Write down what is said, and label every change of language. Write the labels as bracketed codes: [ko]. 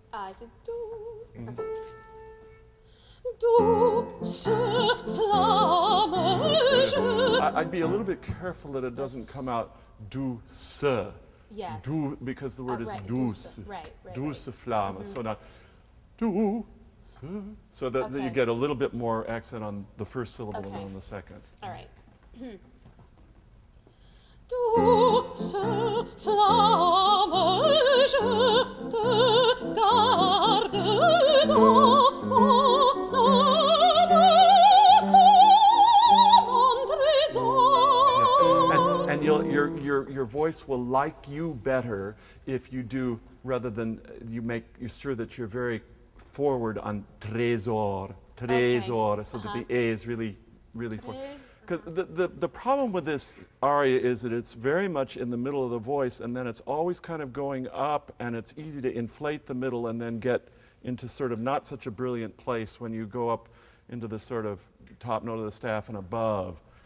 [en] Is it do? Okay. [fr] Douce flamme, je... [en] I'd be a little bit careful that it doesn't come out douce. Yes. Because the word is right, [fr] douce. [en] douce. Right, [fr] Douce flamme. [en] So not douce. So that you Okay. get a little bit more accent on the first syllable Okay. than on the second. All right. [fr] Douce flamme, je te garde dans mon âme comme un trésor. [en] And your voice will like you better if you do, rather than you're sure that you're very forward on trésor, so that the A is really forward. Because the problem with this aria is that it's very much in the middle of the voice, and then it's always kind of going up, and it's easy to inflate the middle and then get into sort of not such a brilliant place when you go up into the sort of top note of the staff and above.